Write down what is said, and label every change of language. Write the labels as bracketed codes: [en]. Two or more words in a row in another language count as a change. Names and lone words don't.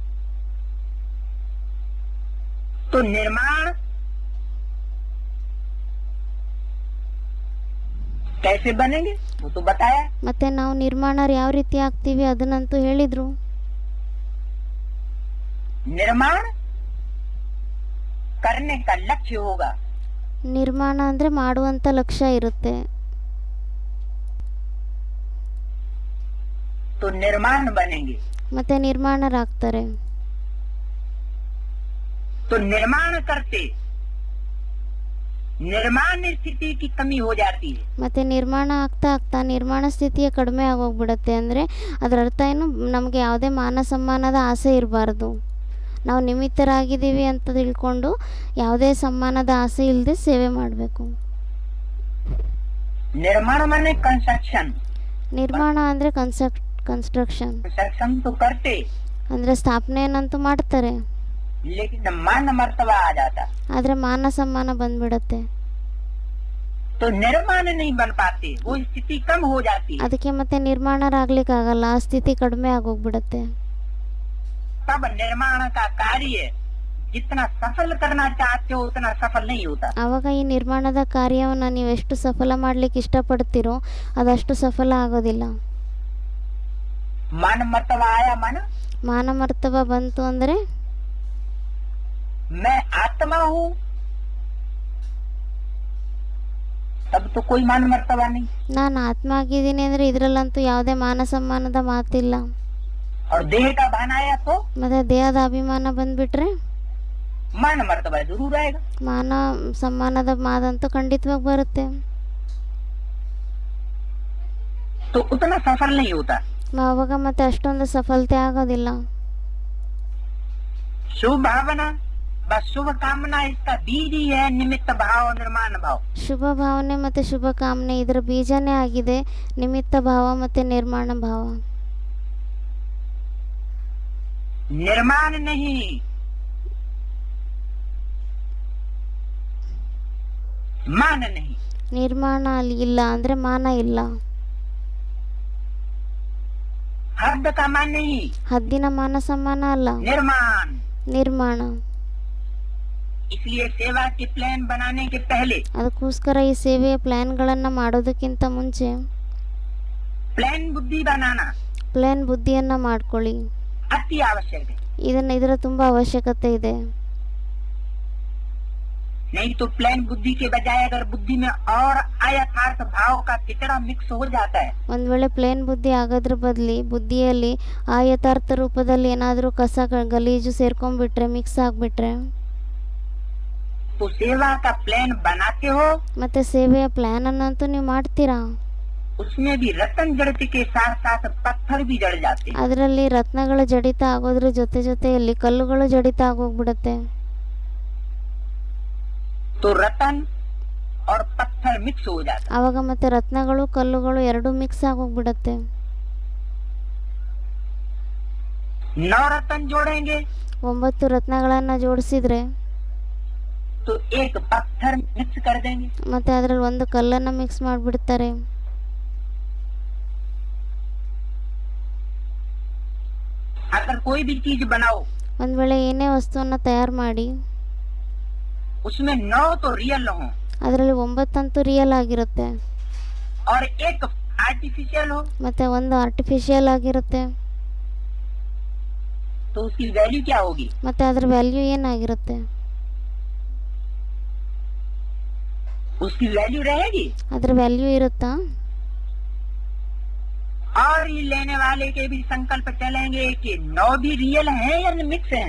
[hi] तो निर्माण कैसे बनेंगे वो तो बताया। [kn] ಮತ್ತೆ ನಾವು ನಿರ್ಮಾಣರು ಯಾವ ರೀತಿ ಆಗ್ತೀವಿ ಅದನ್ನಂತೂ ಹೇಳಿದ್ರು. [hi] निर्माण करने का लक्ष्य होगा। [kn] ನಿರ್ಮಾಣ ಅಂದ್ರೆ ಮಾಡುವಂತ ಲಕ್ಷ್ಯ ಇರುತ್ತೆ. [hi] तो निर्माण बनेंगे। [kn] ಮತ್ತೆ ನಿರ್ಮಾಣರಾಗ್ತಾರೆ. [hi] तो निर्माण करते निर्माण स्थिति की कमी हो जाती है। [kn] ಮತ್ತೆ ನಿರ್ಮಾಣ ಆಗ್ತಾ ಆಗ್ತಾ ನಿರ್ಮಾಣ ಸ್ಥಿತಿಯ ಕಡಿಮೆ ಆಗೋಗ್ಬಿಡತ್ತೆ. ಅಂದರೆ ಅದರ ಅರ್ಥ ಏನು, ನಮಗೆ ಯಾವುದೇ ಮಾನ ಸಮ್ಮಾನದ ಆಸೆ ಇರಬಾರ್ದು. ನಾವು ನಿಮಿತ್ತರಾಗಿದ್ದೀವಿ ಅಂತ ತಿಳ್ಕೊಂಡು ಯಾವುದೇ ಸಮ್ಮಾನದ ಆಸೆ ಇಲ್ಲದೆ ಸೇವೆ ಮಾಡಬೇಕು. [hi] निर्माण माने कंस्ट्रक्शन। [kn] ನಿರ್ಮಾಣ ಅಂದರೆ ಕನ್ಸ್ಟ್ರಕ್ಷನ್. [hi] कंस्ट्रक्शन तो करते [kn] ಅಂದರೆ ಸ್ಥಾಪನೆಯನ್ನಂತೂ ಮಾಡ್ತಾರೆ, [hi] लेकिन मान मर्तबा आ जाता [kn] ಆದರೆ ಮಾನ ಸಮ್ಮಾನ ಬಂದ್ಬಿಡತ್ತೆ. [hi] तो निर्माण नहीं बन पाते, वो स्थिति कम हो जाती है। [kn] ಅದಕ್ಕೆ ಮತ್ತೆ ನಿರ್ಮಾಣರಾಗ್ಲಿಕ್ಕಾಗಲ್ಲ, ಆ ಸ್ಥಿತಿ ಕಡಿಮೆ ಆಗೋಗ್ಬಿಡತ್ತೆ. [hi] तब निर्माण का कार्य जितना सफल करना चाहते हो उतना सफल नहीं होता। [kn] ಆವಾಗ ಈ ನಿರ್ಮಾಣದ ಕಾರ್ಯವನ್ನು ನೀವು ಎಷ್ಟು ಸಫಲ ಮಾಡ್ಲಿಕ್ಕೆ ಇಷ್ಟಪಡ್ತೀರೋ ಅದಷ್ಟು ಸಫಲ ಆಗೋದಿಲ್ಲ. [hi] मान मर्तबा आया मन [kn] ಮಾನ ಮರ್ತವ ಬಂತು ಅಂದರೆ [hi] मैं आत्मा हूँ, तब तो कोई मान मर्तबा नहीं। [kn] ನಾನು ಆತ್ಮ ಆಗಿದ್ದೀನಿ ಅಂದರೆ ಇದರಲ್ಲಂತೂ ಯಾವುದೇ ಮಾನ ಸಮ್ಮಾನದ ಮಾತಿಲ್ಲ. [hi] और देह का भान आया तो [kn] ಮತ್ತೆ ದೇಹದ ಅಭಿಮಾನ ಬಂದ್ಬಿಟ್ರೆ [hi] मान मर्तबा जरूर आएगा। [kn] ಮಾನ ಸಮ್ಮಾನದ ಮಾತಂತೂ ಖಂಡಿತವಾಗಿ ಬರುತ್ತೆ. [hi] तो उतना सफल नहीं होता। [kn] ಆವಾಗ ಮತ್ತೆ ಅಷ್ಟೊಂದು ಸಫಲತೆ ಆಗೋದಿಲ್ಲ. [hi] शुभ भावना बस शुभ कामना इसका बीज ही है, निमित्त भाव निर्माण भाव। [kn] ಶುಭ ಭಾವನೆ ಮತ್ತೆ ಶುಭ ಕಾಮನೆ ಇದರ ಬೀಜನೇ ಆಗಿದೆ, ನಿಮಿತ್ತ ಭಾವ ಮತ್ತೆ ನಿರ್ಮಾಣ ಭಾವ. [hi] निर्माण नहीं मान नहीं। [kn] ನಿರ್ಮಾಣ ಅಲ್ಲಿ ಇಲ್ಲ ಅಂದ್ರೆ ಮಾನ ಇಲ್ಲ. [hi] हद का मान नहीं, [kn] ಹದ್ದಿನ ಮಾನ ಸಮ್ಮಾನ ಅಲ್ಲ, [hi] निर्माण। [kn] ನಿರ್ಮಾಣ. [hi] इसलिए सेवा के प्लान बनाने के पहले [kn] ಅದಕ್ಕೋಸ್ಕರ ಈ ಸೇವೆಯ ಪ್ಲಾನ್ಗಳನ್ನ ಮಾಡೋದಕ್ಕಿಂತ ಮುಂಚೆ [hi] प्लान बुद्धि बनाना [kn] ಪ್ಲಾನ್ ಬುದ್ಧಿಯನ್ನ ಮಾಡ್ಕೊಳ್ಳಿ. [hi] अति आवश्यक है। [kn] ಇದರ ತುಂಬಾ ಅವಶ್ಯಕತೆ ಇದೆ. [hi] नहीं तो प्लान बुद्धि के बजाय अगर बुद्धि में और अयथार्थ भाव का कितना मिक्स हो जाता है, [kn] ಒಂದ್ ವೇಳೆ ಪ್ಲೇನ್ ಬುದ್ಧಿ ಆಗೋದ್ರ ಬದಲಿ ಬುದ್ಧಿಯಲ್ಲಿ ಆ ಯಥಾರ್ಥ ರೂಪದಲ್ಲಿ ಏನಾದರೂ ಕಸ ಗಲೀಜು ಸೇರ್ಕೊಂಡ್ಬಿಟ್ರೆ, ಮಿಕ್ಸ್ ಆಗ್ಬಿಟ್ರೆ, [hi] तो सेवा का प्लान बनाते हो [kn] ಮತ್ತೆ ಸೇವೆಯ ಪ್ಲಾನ್ ಅನ್ನಂತೂ ನೀವು ಮಾಡ್ತೀರಾ, [hi] उसमें भी रतन जड़ते के साथ साथ पत्थर भी जड़ जाते हैं। [kn] ಅದರಲ್ಲಿ ರತ್ನಗಳು ಜಡಿತ ಆಗೋದ್ರ ಜೊತೆ ಜೊತೆಯಲ್ಲಿ ಕಲ್ಲುಗಳು ಜಡಿತ ಆಗೋಗ್ಬಿಡುತ್ತೆ. [hi] तो रतन और पत्थर मिक्स हो जाता है। [kn] ಆವಾಗ ಮತ್ತೆ ರತ್ನಗಳು ಕಲ್ಲುಗಳು ಎರಡೂ ಮಿಕ್ಸ್ ಆಗೋಗ್ಬಿಡುತ್ತೆ. [hi] 9 रतन जोड़ेंगे [kn] 9 ರತ್ನಗಳನ್ನ ಜೋಡಿಸಿದ್ರೆ [hi] तो एक पत्थर मिक्स कर देंगे। [kn] ಮತ್ತೆ ಅದರಲ್ಲಿ ಒಂದು ಕಲ್ಲನ್ನ ಮಿಕ್ಸ್ ಮಾಡಿಬಿಡ್ತಾರೆ. [hi] अगर कोई भी चीज बनाओ [kn] ಒಂದ್ ವೇಳೆ ಏನೇ ವಸ್ತುವನ್ನ ತಯಾರು ಮಾಡಿ [hi] उसमें 9 तो रियल हो [kn] ಅದರಲ್ಲಿ 9 ಅಂತೂ ರಿಯಲ್ ಆಗಿರುತ್ತೆ, [hi] और एक आर्टिफिशियल हो [kn] ಮತ್ತೆ ಒಂದು ಆರ್ಟಿಫಿಷಿಯಲ್ ಆಗಿರುತ್ತೆ. [hi] तो उसकी वैल्यू क्या होगी? [kn] ಮತ್ತೆ ಅದರ ವ್ಯಾಲ್ಯೂ ಏನಾಗಿರುತ್ತೆ? [hi] उसकी वैल्यू रहेगी। [kn] ಅದರ ವ್ಯಾಲ್ಯೂ ಇರುತ್ತಾ? [hi] और ये लेने वाले के भी संकल्प चलेंगे कि 9 भी रियल है या मिक्स है।